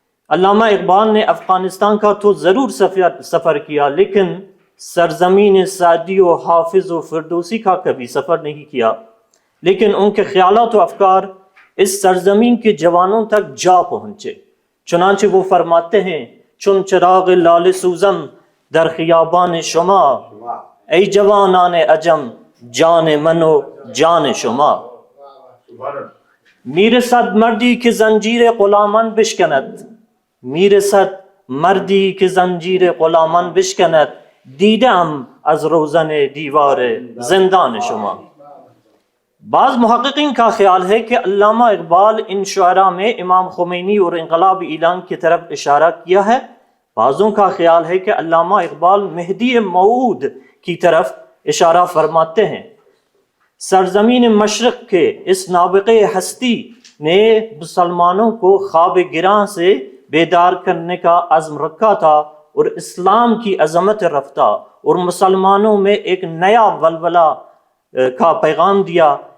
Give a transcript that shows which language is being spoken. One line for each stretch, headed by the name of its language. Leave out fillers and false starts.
Urdu: علامہ اقبال نے افغانستان کا تو ضرور سفر کیا، لیکن سرزمین سعدی و حافظ و فردوسی کا کبھی سفر نہیں کیا، لیکن ان کے خیالات و افکار اس سرزمین کے جوانوں تک جا پہنچے۔ چنانچہ وہ فرماتے ہیں،
Persian: چون چراغ لال سوزم در خیابان شما، ای جوانان عجم جان من و جان شما۔ میرسد مردی که زنجیر غلامان بشکند، میرسد مردی که زنجیر غلامان بشکند، دیدم از روزن دیوار زندان شما.
Urdu: بعض محققین کا خیال ہے کہ علامہ اقبال ان شعراء میں امام خمینی اور انقلاب ایران کی طرف اشارہ کیا ہے. بعضوں کا خیال ہے کہ علامہ اقبال مہدی موعود کی طرف اشارہ فرماتے ہیں. سرزمین مشرق کے اس نابغہ ہستی نے مسلمانوں کو خواب گراں سے بیدار کرنے کا عزم رکھا تھا اور اسلام کی عظمت رفتہ اور مسلمانوں میں ایک نیا ولولہ کا پیغام دیا.